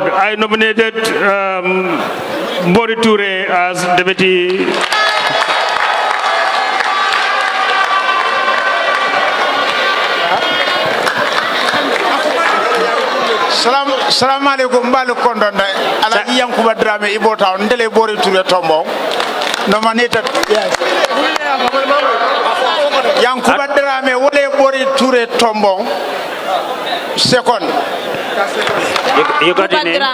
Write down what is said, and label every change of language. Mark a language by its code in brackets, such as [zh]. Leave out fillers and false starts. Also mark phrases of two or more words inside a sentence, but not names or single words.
[en] I nominated Bori Toure as Deputy. [ar] Salam alaikum [man] balu kondonda alaji Yankuba Drame Ibo Town ndele Bori Toure Tombo nominated Yankuba Drame wole Bori Toure Tombo second. [en] You got the name?